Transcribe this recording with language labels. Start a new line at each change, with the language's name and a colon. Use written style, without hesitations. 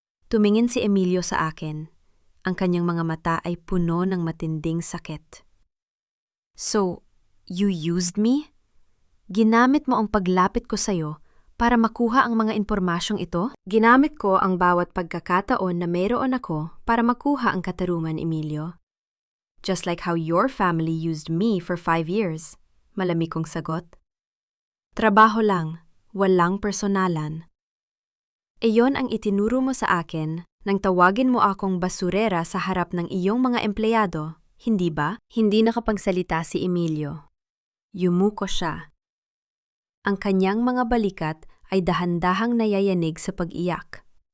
Filipino: Tumingin si Emilio sa akin. Ang kanyang mga mata ay puno ng matinding sakit.
English: "So, you used me?
Filipino: Ginamit mo ang paglapit ko sa'yo para makuha ang mga impormasyong ito?" "Ginamit ko ang bawat pagkakataon na mayroon ako para makuha ang katarungan, Emilio.
English: Just like how your family used me for 5 years,
Filipino: malamig kong sagot. Trabaho lang, walang personalan. Iyon ang itinuro mo sa akin nang tawagin mo akong basurera sa harap ng iyong mga empleyado, hindi ba? Hindi nakapagsalita si Emilio. Yumuko siya. Ang kanyang mga balikat ay dahan-dahang nayayanig sa pag-iyak.